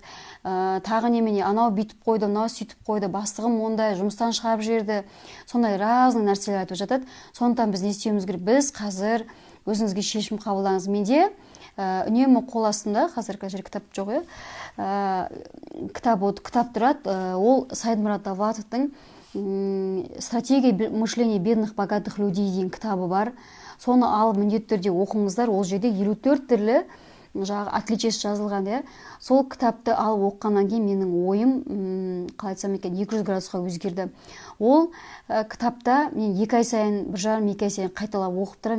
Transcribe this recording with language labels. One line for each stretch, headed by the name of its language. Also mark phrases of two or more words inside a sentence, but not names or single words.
Kazakh: Тағы немене, анау бүйтіп қойды, мынау сөйтіп қойды, бастығым ондай, жұмыстан шығарып жіберді. Сондай разный нәрселер айтып жатады. Сондықтан біз не істеуіміз керек? Біз қазір өзіңізге шешім қабылдаңыз. Менде үнемі қол астымда, қазір кітап жоқ, кітап тұрады. Ол Сайдмурод Давлатовтың «Стратегия мышления бедных богатых людей» деген кітабы бар. Соны алып міндетті түрде оқыңыздар. Ол жерде 54 түрлі отличиесі жазылған. Сол кітапты алып оқығаннан кейін менің ойым, қалай айтсам екен, 200 градусқа өзгерді. Ол кітапта мен 2 ай сайын, 1,5-2 ай сайын қайталап оқып тұрамын.